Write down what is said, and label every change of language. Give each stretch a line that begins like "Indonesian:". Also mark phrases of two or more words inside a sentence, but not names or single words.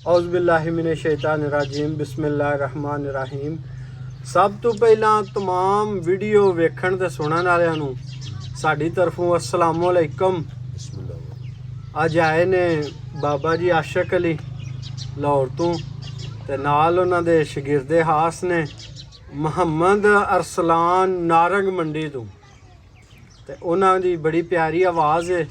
Arabic: أعوذ بالله من الشيطان الرجيم بسم الله الرحمن الرحيم.
Punjabi: سب توں پہلا تمام ویڈیو ویکھن تے سنن والیاں نوں ساڈی طرفوں
Arabic: السلام علیکم.
Punjabi: اج آئے نے بابا جی عاشق علی لاہور توں تے نال اونہاں دے شاگردے خاص نے محمد ارسلان نارنگ منڈی توں تے اونہاں دی بڑی پیاری آواز ہے.